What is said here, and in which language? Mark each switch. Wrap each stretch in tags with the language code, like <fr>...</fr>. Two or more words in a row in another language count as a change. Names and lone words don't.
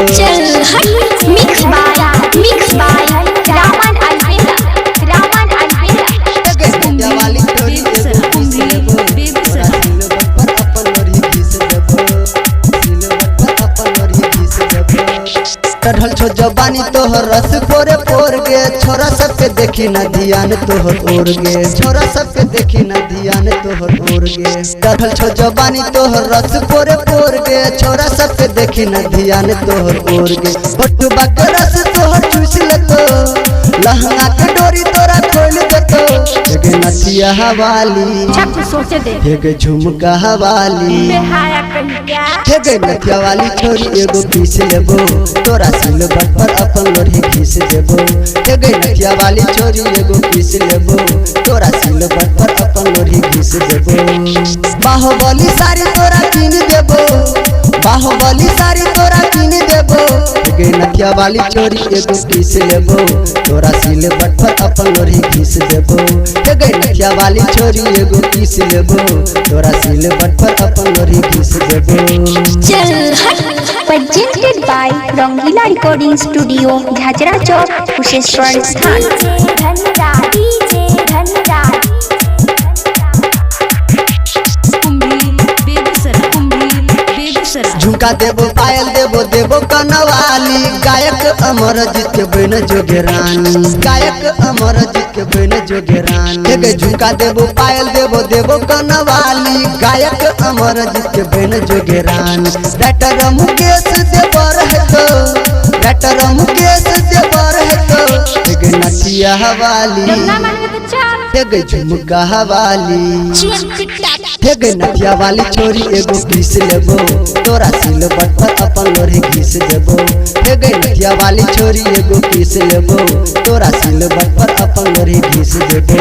<anp>चल हट</anp> <en>mix by</en> <anp>रामन अलबेला एगे नथिया वाली छोरी एगो पीस लेबो, तोरा दिल पर अपन लोरी घीस देबो, दिल पर अपन लोरी घीस देबो। चढ़ल छो जवानी तोहर रस पोरे पोर गे, छोरा सबके देखी न ध्यान तोहर ओर गे, छोरा सबके देखी न ध्यान तोहर ओर गे। चढ़ल छो जवानी तोहर रस पोरे पोर गे, छोरा सबके देखी न ध्यान तोहर ओर गे। होठबा के रस तोहर चूस लेतो, लहंगा के डोरी तोरा खोल देतो। एगे नथिया वाली, छक सोचे दे एगे झुमका वाली, बेहाया कहीं क्या एगे नथिया वाली छोरी एगो पीस लेबो, तोरा सिल पर अपन लोरी घीस देबो। एगे नथिया वाली छोरी एगो पीस लेबो, तोरा सिल पर अपन लोरी घीस देबो। बाहुबली साड़ी तोरा कीन देबो, बाहुबली साड़ी तोरा कीन देबो। एगे नथिया वाली छोरी एगो पीस लेबो, तोरा सिल पर अपन लोरी घीस देबो। एगे नथिया वाली छोरी एगो पीस लेबो, तोरा सिल पर अपन लोरी घीस देबो। चल हट</anp> <en>presented by Rangila Recording Studio, Jhajra Chowk, कुशेश्वर स्थान।</en> <anp>डीजे धनराज झुमका देबो, पायल देबो, देबो कनवाली। गायक अमरजीत के बन जोगे रानी, गायक अमरजीत के बन जोगे रानी। एगे झुमका देबो, पायल देबो, देबो कनवाली। गायक अमरजीत के बन जोगे रानी। डॉक्टर मुकेश देवर है तो, डॉक्टर मुकेश देवर है तो। एगे नथिया वाली, ना मान के तो चल एगे झुमका वाली, एगे नथिया वाली छोरी एगो पीस लेबो, तोरा सिल पर अपन लोरी घीस देबो। एगे नथिया वाली छोरी एगो पीस लेबो, तोरा सिल पर अपन लोरी घीस देबो।</anp>